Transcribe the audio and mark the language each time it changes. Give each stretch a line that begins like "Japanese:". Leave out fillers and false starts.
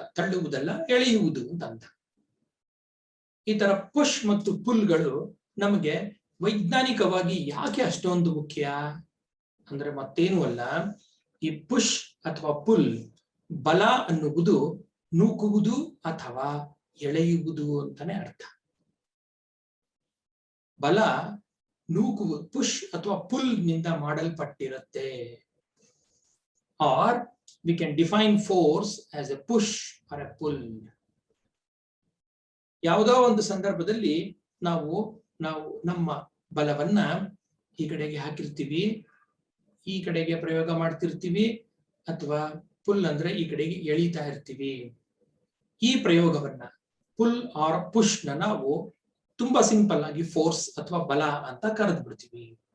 Kannada: ತಳ್ಳುವುದಲ್ಲ, ಎಳೆಯುವುದು ಅಂತ. ಈ ತರ ಪುಷ್ ಮತ್ತು ಪುಲ್ಗಳು ನಮಗೆ ವೈಜ್ಞಾನಿಕವಾಗಿ ಯಾಕೆ ಅಷ್ಟೊಂದು ಮುಖ್ಯ ಅಂದ್ರೆ ಮತ್ತೇನು ಅಲ್ಲ, ಈ ಪುಷ್ ಅಥವಾ ಪುಲ್ ಬಲ ಅನ್ನುವುದು ನೂಕುವುದು ಅಥವಾ ಎಳೆಯುವುದು ಅಂತಾನೆ ಅರ್ಥ. ಬಲ ನೂಕುವುದು, ಪುಷ್ ಅಥವಾ ಪುಲ್ ನಿಂದ ಮಾಡಲ್ಪಟ್ಟಿರುತ್ತೆ.
English: Or we can define force as a push or a pull.
Kannada: ಯಾವುದೋ ಒಂದು ಸಂದರ್ಭದಲ್ಲಿ ನಾವು ನಮ್ಮ ಬಲವನ್ನ ಈ ಕಡೆಗೆ ಹಾಕಿರ್ತೀವಿ, ಈ ಕಡೆಗೆ ಪ್ರಯೋಗ ಮಾಡ್ತಿರ್ತೀವಿ, ಅಥವಾ ಪುಲ್ ಅಂದ್ರೆ ಈ ಕಡೆಗೆ ಎಳಿತಾ ಇರ್ತೀವಿ. ಈ ಪ್ರಯೋಗವನ್ನ ಪುಲ್ ಆರ್ ಪುಷ್ ನ ನಾವು ತುಂಬಾ ಸಿಂಪಲ್ ಆಗಿ ಫೋರ್ಸ್ ಅಥವಾ ಬಲ ಅಂತ ಕರೆದು ಬಿಡ್ತೀವಿ.